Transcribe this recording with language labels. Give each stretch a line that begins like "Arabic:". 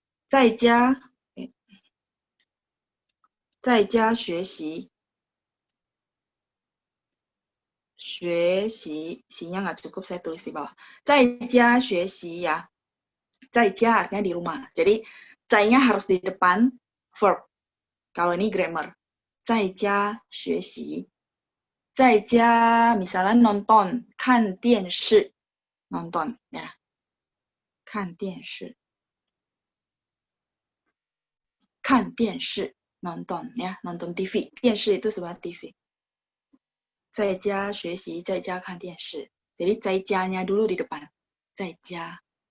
Indonesian: 在家学习 学习 nya nggak cukup, saya tulis di bawah.
Chinese: 在家学习 ya.
Indonesian: 在家 artinya di rumah. Jadi, 在-nya harus di depan verb. Kalau ini grammar. 在家学习 在家 misalnya nonton,
Chinese: 看电视
Indonesian: nonton ya. 看电视 看电视 nonton ya, nonton TV. 电视 itu sebenarnya TV.
Chinese: 在家学习，在家看电视.
Indonesian: Jadi
Chinese: 在家-nya
Indonesian: dulu di depan.
Chinese: 在家.